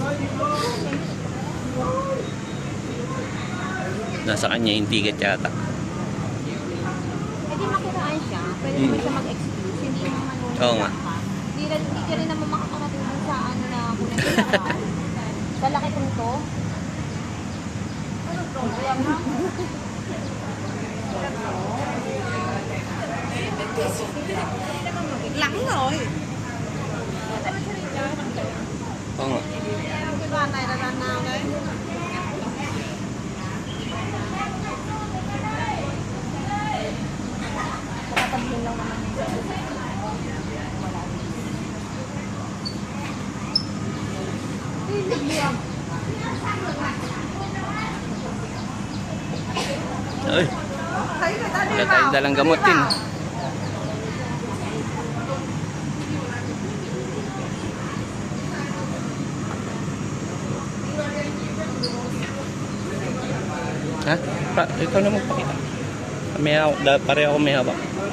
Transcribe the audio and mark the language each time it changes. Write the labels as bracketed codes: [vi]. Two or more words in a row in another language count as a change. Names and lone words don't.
[tl] Nasa kanya yung ticket yata. Pwede makiraan siya. Pwede naman siya mag-excuse. Hindi naman manunulak Oo nga. ka. Hindi ka rin naman makakarating dun sa ano na kung nagkakaroon. Sa laki kong to. [vi] Lắng rồi. [tl] Oo nga. [vi] Cái đoàn này là đoàn nào đấy? [tl] Makapansin lang naman yung Ay, [vi] Thấy người ta đi [tl] wala tayong [vi] vào. [tl] dalang gamot din. Ha? Ikaw na magpakita. May hawak, pareho ako may hawak.